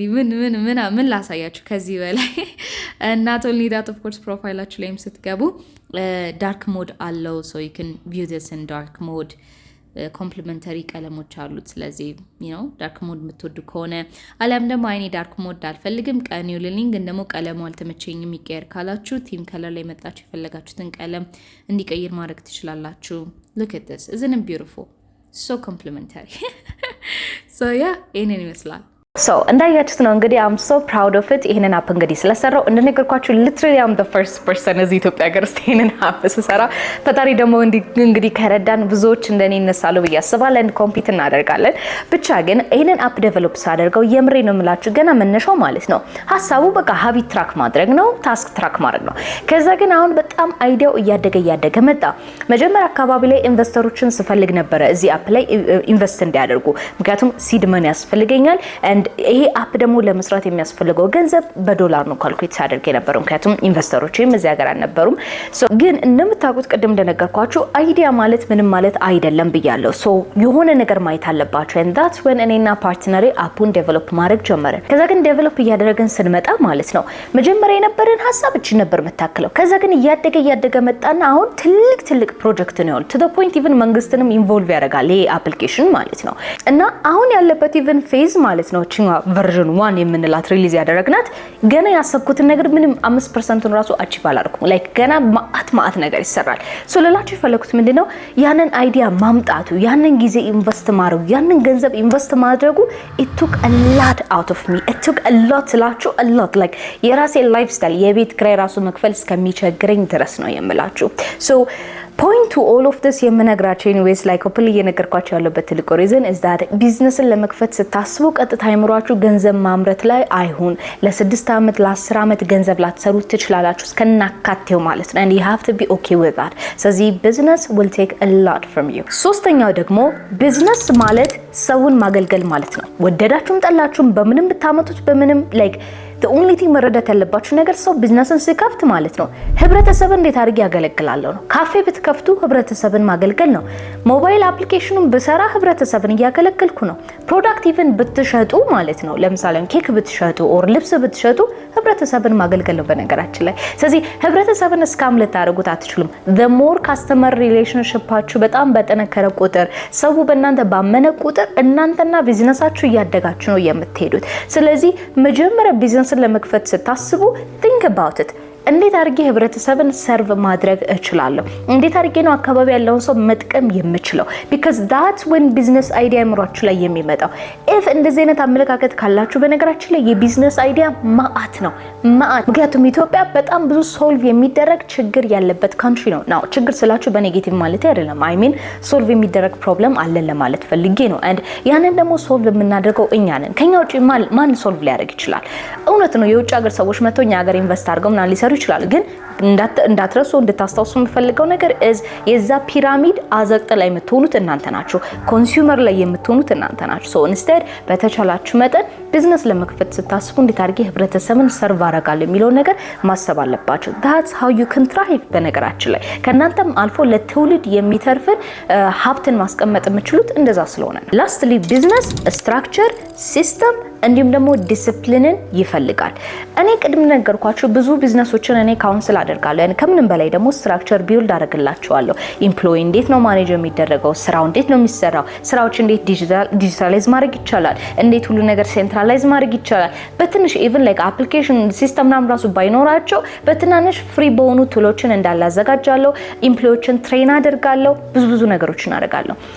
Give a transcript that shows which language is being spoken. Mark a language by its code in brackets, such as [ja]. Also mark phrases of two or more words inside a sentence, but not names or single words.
[am] ምን ላሳያችሁ ከዚህ በላይ እናት [en] only that of course [am] ፕሮፋይላችሁ ላይም ስትገቡ [en] dark mode [am] አለው። [en] so you can view this in dark mode። [am] ኮምፕሊመንተሪ ቀለሞች አሉት። ስለዚህ [en] dark mode [am] የምትወዱ ከሆነ አሊያም ደግሞ አይኔ [en] dark mode [am] አልፈልግም ቀን ይውልልኝ ግን ደግሞ ቀለሙ አልተመቸኝም ይቀየር ካላችሁ [en] theme color [am] ላይ መጣችሁ የፈለጋችሁትን ቀለም እንዲቀይር ማድረግ ትችላላችሁ። [en] look at this isn't it beautiful? So complimentary. So yeah, [am] ይሄንን ይመስላል። እንዳያችሁት ነው እንግዲህ [en] I'm so proud of it። [am] ይሄንን አፕ እንግዲህ ስለሰራው እንደነገርኳችሁ [en] literally I'm the first person [am] እዚህ ኢትዮጵያ ሀገር ውስጥ ይሄንን አፕ ስሰራ ፈጣሪ ደግሞ እንግዲህ ከረዳን ብዙዎች እንደኔ ይነሳሉ ብዬ አስባለሁ። ኮምፒት እናደርጋለን። ብቻ ግን ይሄንን አፕ ዴቨሎፕ ሳደርገው የምሬ ነው የምላችሁ ገና መነሻው ማለት ነው ሀሳቡ በቃ [en] habit track [am] ማድረግ ነው፣ [en] task track [am] ማድረግ ነው። ከዛ ግን አሁን በጣም አይዲያው እያደገ መጣ። መጀመሪያ አካባቢ ላይ ኢንቨስተሮችን ስፈልግ ነበረ እዚህ አፕ ላይ ኢንቨስት እንዲያደርጉ፣ ምክንያቱም [en] seed money [am] ያስፈልገኛል። ይሄ አፕ ደግሞ ለመስራት የሚያስፈልገው ገንዘብ በዶላር ነው ካልኩሌት ሳደርግ የነበረው፣ ምክንያቱም ኢንቨስተሮችም እዚህ ሀገር አልነበሩም። ግን እንደምታውቁት ቅድም እንደነገርኳችሁ አይዲያ ማለት ምንም ማለት አይደለም ብያለሁ። የሆነ ነገር ማየት አለባችሁ። and [en] that's when [am] እኔና ፓርትነሬ አፑን ዴቨሎፕ ማድረግ ጀመርን። ከዛ ግን ዴቨሎፕ እያደረግን ስንመጣ ማለት ነው መጀመሪያ የነበረን ሀሳብ እቺ ነበር መታከለው። ከዛ ግን እያደገ መጣና አሁን ትልቅ ፕሮጀክት ነው [en] to the point even [am] መንግስትንም ኢንቮልቭ ያደርጋል ይሄ አፕሊኬሽን ማለት ነው። እና አሁን ያለበት [en] even phase [am] ማለት ነው ቨርዥን 1 የምንላት ሪሊዝ ያደረግናት ገና ያሰብኩትን ነገር ምንም 5%ን ራሱ አቺቭ አላደረኩም። ላይክ ገና ማአት ነገር ይሰራል። ለላችሁ የፈለኩት ምንድነው ያንን አይዲያ ማምጣቱ፣ ያንን ጊዜ ኢንቨስት ማድረጉ፣ ያንን ገንዘብ ኢንቨስት ማድረጉ [en] it took a lot out of me. it took a lot [am] ላችሁ [en] a lot like [am] የራሴ [en] life style [am] የቤት ክራይ ራሱ መክፈል እስከሚቸግረኝ ድረስ ነው የምላችሁ። [en] point to all of this [am] የምነግራችሁ [en] anyways like [am] ኦፕንሊ እየነገርኳችሁ ያለበት ትልቁ [en] reason is that [am] ቢዝነስን ለመክፈት ስታስቡ ቀጥታ አይምሯችሁ ገንዘብ ማምረት ላይ አይሁን። ለ6 ዓመት ለ10 ዓመት ገንዘብ ላትሰሩ ትችላላችሁ እስከናካቴው ማለት ነው [en] and you have to be okay with that. ስለዚህ business will take a lot from you. [am] ሶስተኛው ደግሞ ቢዝነስ ማለት ሰውን ማገልገል ማለት ነው። ወደዳችሁም ጠላችሁም በምንም ብታመጡት በምንም [en] like the only thing [am] መረዳት ያለባችሁ ነገር ሰው ቢዝነስን ሲከፍት ማለት ነው ህብረተሰብን እንዴት አድርጌ ያገለግላለሁ ነው። ካፌ ብትከፍቱ ህብረተሰብን ማገልገል ነው። ሞባይል አፕሊኬሽኑን በሰራ ህብረተሰብን እያገለገልኩ ነው። [en] product even [am] ብትሸጡ ማለት ነው ለምሳሌ ኬክ ብትሸጡ ኦር ልብስ ብትሸጡ ህብረተሰብን ማገልገል ነው በነገራችን ላይ። ስለዚህ ህብረተሰብን እስካም ልታደርጉት አትችሉም። [en] the more customer [am] relationshipአችሁ በጣም በጠነከረ ቁጥር ሰው በእናንተ ባመነ ቁጥር እናንተና ቢዝነሳችሁ እያደጋችሁ ነው የምትሄዱት። ስለዚህ መጀመሪያ ቢዝነስ ለመክፈት ስታስቡ [en] think about it። [am] እንዴት አድርጌ ህብረተሰብን ሰርቭ ማድረግ እችላለሁ? እንዴት አድርጌ ነው አካባቢ ያለውን ሰው መጥቀም የምችለው? [en] because that's when business idea [am] አምሯችሁ ላይ የሚመጣው። if እንደዚህ አይነት አመለካከት ካላችሁ በነገራችን ላይ የቢዝነስ አይዲያ ማአት ነው ማአት። ምክንያቱም ኢትዮጵያ በጣም ብዙ ሶልቭ የሚደረግ ችግር ያለበት ካንትሪ ነው። ናው ችግር ስላችሁ በኔጌቲቭ ማለት አይደለም። [en] I mean [am] ሶልቭ የሚደረግ ፕሮብለም አለ ለማለት ፈልጌ ነው። and ያንን ደግሞ ሶልቭ የምናደርገው እኛ ነን። ከኛ ውጪ ማን ሶልቭ ሊያደርግ ይችላል? እውነት ነው የውጭ ሀገር ሰዎች መጥተው እኛ ሀገር ኢንቨስት አድርገው ምናምን ሊሰሩ ይችላል። ግን እንዳትረሱ እንድታስታውሱ የምፈልገው ነገር የዛ ፒራሚድ አዘቅጥ ላይ የምትሆኑት እናንተ ናችሁ። ኮንሱመር ላይ የምትሆኑት እናንተ ናችሁ። ኢንስቴድ በተቻላችሁ መጠን ቢዝነስ ለመክፈት ስታስቡ እንዴት አድርጌ ህብረተሰብን ሰርቭ አደርጋለሁ የሚለው ነገር ማሰብ አለባችሁ። [en] that's how you can thrive። [am] በነገራችን ላይ ከናንተም አልፎ ለትውልድ የሚተርፍን ሀብትን ማስቀመጥ የምትችሉት እንደዛ ስለሆነ። ላስትሊ [en] business structure system [am] እንዲሁም ደግሞ ዲሲፕሊንን ይፈልጋል። እኔ ቅድም ነገርኳችሁ ብዙ ቢዝነሶችን እኔ ካውንስል አደርጋለሁ። يعني ከምንም በላይ ደግሞ [en] structure build [am] አደርግላችኋለሁ። ኢምፕሎይ እንዴት ነው ማኔጅ የሚደረገው፣ ስራው እንዴት ነው የሚሰራው፣ ስራዎች እንዴት ዲጂታላይዝ ማድረግ ይቻላል፣ እንዴት ሁሉ ነገር ሴንትራላይዝ ማድረግ ይቻላል። በትንሽ [en] even like application system [am] ናም ራሱ ባይኖራቸው በትናንሽ ፍሪ በሆኑ ቱሎችን እንዳላዘጋጃለሁ። ኢምፕሎዮችን ትሬን አደርጋለሁ። ብዙ ነገሮችን አደርጋለሁ።